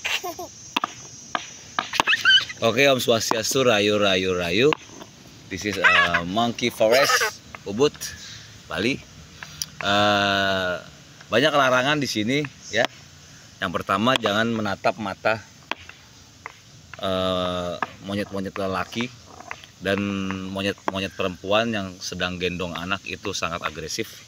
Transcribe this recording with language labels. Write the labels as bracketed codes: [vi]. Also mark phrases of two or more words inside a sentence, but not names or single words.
[id] Oke, [ban] Om Swastiastu, rayu rayu rayu. [en] This is Monkey Forest, Ubud, Bali. [id] Banyak larangan di sini ya. Yang pertama, jangan menatap mata monyet-monyet lelaki dan monyet-monyet perempuan yang sedang gendong anak, itu sangat agresif.